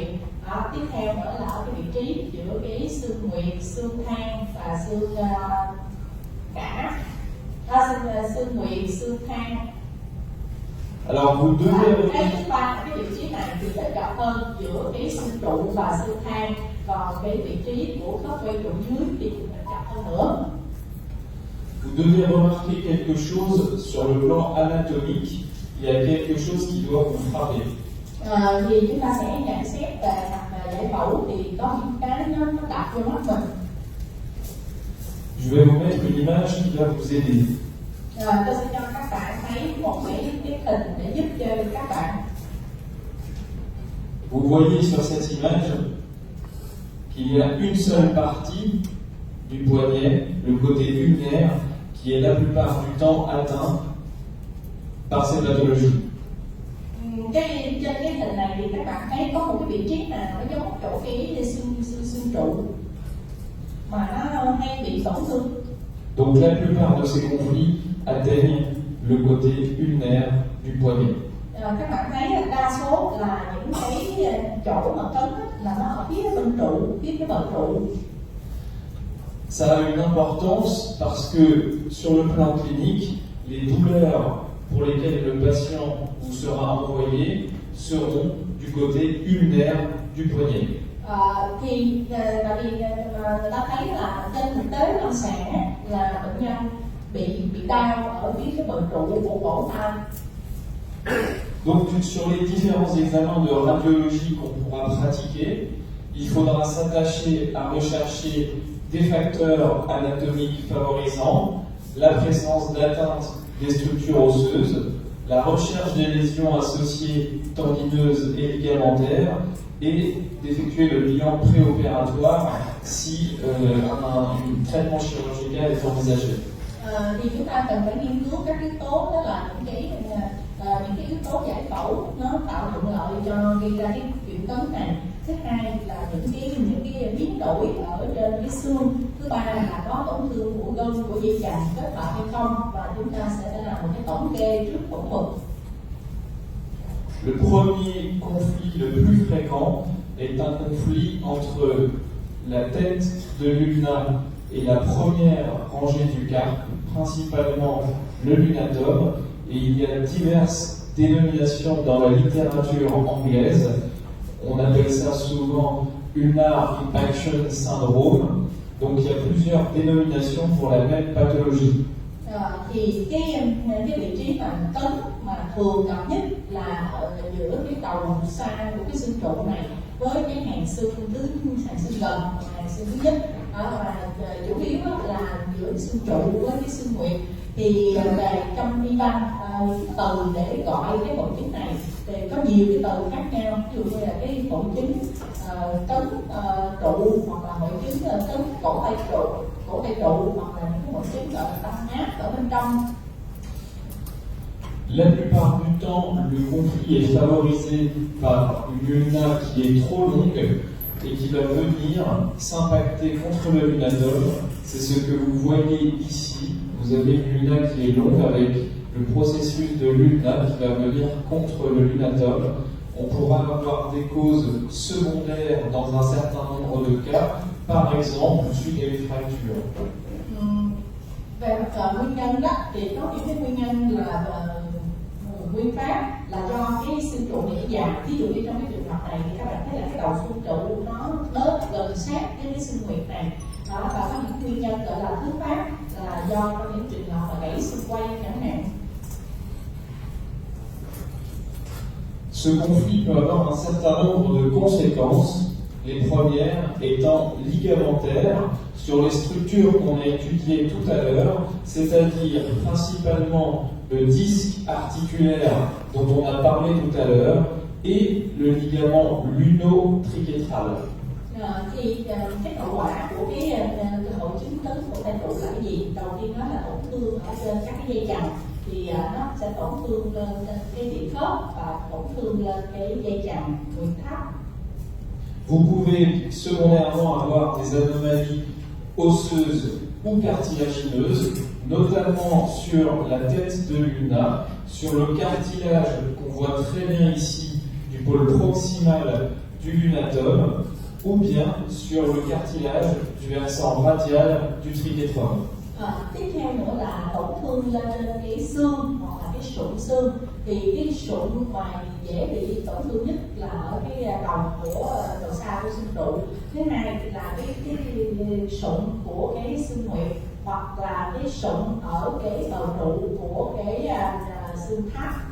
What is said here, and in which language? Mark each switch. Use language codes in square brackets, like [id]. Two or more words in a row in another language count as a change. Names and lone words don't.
[vi] Tiếp theo nữa là ở cái vị trí giữa cái xương nguyệt, xương than và xương cả. Xương nguyệt, xương than. [fr] Alors vous devez [vi] Cái thứ ba là cái vị trí này thì sẽ gặp hơn giữa cái xương trụ và xương than, còn cái vị trí của khớp quay trụ dưới thì cũng sẽ gặp hơn nữa. [fr] Vous devez remarquer quelque chose sur le plan anatomique. Il y a quelque chose qui doit vous frapper. [vi] Thì chúng ta sẽ nhận xét về mặt giải phẫu thì có những cái nó đập vô mắt mình. [fr] Je vais vous mettre une image qui va vous aider. [vi] Tôi sẽ cho các bạn thấy một cái hình để giúp cho các bạn. [fr] Vous voyez sur cette image qu'il y a une seule partie du poignet, le côté ulnaire, qui est la plupart du temps atteint par ces pathologies. [vi] Trên cái hình này thì các bạn thấy có một cái vị trí nào nó giống chỗ cái xương trụ mà nó hay bị tổn thương. [fr] Donc la plupart de ces conflits atteignent le côté ulnaire du poignet. [vi] Các bạn thấy là đa số là những cái chỗ mà cấn là nó ở phía bên trụ, phía cái bờ trụ. [fr] Ça a une importance parce que sur le plan clinique, les douleurs pour lesquelles le patient vous sera envoyé seront du côté ulnaire du poignet. [vi] Thì tại vì người ta thấy là trên thực tế lâm sàng là bệnh nhân bị đau ở phía cái bờ trụ của cổ tay. [fr] Donc sur les différents examens de radiologie qu'on pourra pratiquer, il faudra s'attacher à rechercher des facteurs anatomiques favorisant la présence d'atteinte des structures osseuses, la recherche des lésions associées tendineuses et ligamentaires, et d'effectuer le bilan préopératoire si un traitement chirurgical est envisagé. [vi] Thì chúng ta cần phải nghiên cứu các yếu tố, đó là những cái yếu tố giải phẫu nó tạo thuận lợi cho gây ra cái chuyện cấn này. Thứ hai là những cái biến đổi ở trên cái xương. Thứ ba là có tổn thương của gân, của dây chằng kết hợp hay không, và chúng ta sẽ làm một cái tổng kê trước phẫu thuật. [fr] Le premier conflit le plus fréquent est un conflit entre la tête de l'ulna et la première rangée du carpe, principalement le lunatum, et il y a diverses dénominations dans la littérature anglaise. On appelle ça souvent [en] ulnar impaction syndrome, [fr] donc il y a plusieurs dénominations pour la même pathologie. [vi] Thì cái vị trí mà cấn mà thường gặp nhất là ở giữa cái đầu xa của cái xương trụ này với cái hàng xương gần, hàng xương thứ nhất, và chủ yếu là giữa xương trụ với cái xương nguyệt. Thì về trong y văn những từ để gọi cái hội chứng này thì có nhiều cái từ khác nhau, ví dụ như là cái hội chứng cấn trụ, hoặc là hội chứng cấn cổ tay trụ, hoặc là những cái hội chứng gọi là tăng áp ở bên trong. [fr] La plupart du temps, le conflit est favorisé par une ulna qui est trop longue et qui va venir s'impacter contre le lunatome. C'est ce que vous voyez ici. Vous avez une ulna qui est longue avec le processus de l'ulna qui va venir contre le lunatome. On pourra avoir des causes secondaires dans un certain nombre de cas, par exemple suite à une fracture. [vi] Về mặt nguyên nhân đó thì có những cái nguyên nhân là nguyên phát là do cái xương trụ bị giảm. Ví dụ như trong cái trường hợp này thì các bạn thấy là cái đầu xương trụ nó đớp gần sát cái xương huyệt này đó, và có những nguyên nhân gọi là thứ phát là do trong những trường hợp là gãy xương quay chẳng hạn. [fr] Ce conflit peut avoir un certain nombre de conséquences, les premières étant ligamentaires sur les structures qu'on a étudiées tout à l'heure, c'est-à-dire principalement le disque articulaire dont on a parlé tout à l'heure et le ligament luno-triquetral. [vi] Thì cái hậu quả của cái hội chứng cấn cổ tay trụ là cái gì? Đầu tiên nó là tổn thương ở trên các cái dây chằng, thì nó sẽ tổn thương lên cái tỉ khớp và tổn thương lên cái dây chằng huyệt thấp. [fr] Vous pouvez secondairement avoir des anomalies osseuses ou cartilagineuses, notamment sur la tête de l'ulna, sur le cartilage qu'on voit très bien ici du pôle proximal du lunatome, ou bien sur le cartilage du versant radial du triquetrum. [vi] Tiếp theo nữa là tổn thương lên cái xương hoặc là cái sụn xương, thì cái sụn mà dễ bị tổn thương nhất là ở cái đầu của đầu xa của xương trụ. Thứ hai là cái sụn của cái xương huyệt, hoặc là cái sụn ở cái đầu trụ của cái xương thắt.